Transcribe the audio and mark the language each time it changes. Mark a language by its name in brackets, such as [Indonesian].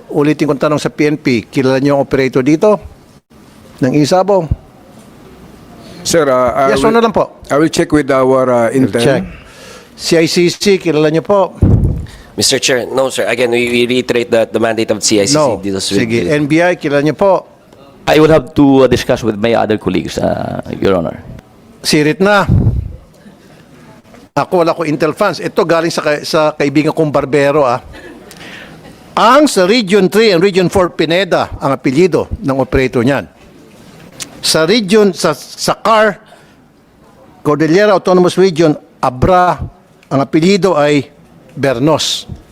[Filipino] Ulitin kong tanong sa PNP, kilala niyo ang operator dito? Ng isabong? [English] Sir, Yes or no [Filipino] lang po? [English] I will check with our intern. [Filipino] Check. CICC, kilala niyo po? [English] Mr. Chair, no, sir. Again, we reiterate that the mandate of CICC No. deals with [Filipino] Sige. NBI, kilala niyo po? [English] I would have to discuss with my other colleagues, Your Honor. [Filipino] Sirit na. Ako, wala ko Intel funds. Ito galing sa kaibigan kong barbero, Ang sa Region 3 and Region 4 Pineda, ang apelyido ng operator niyan. Sa region, sa CAR, Cordillera Autonomous Region, Abra, ang apelyido ay Bernos.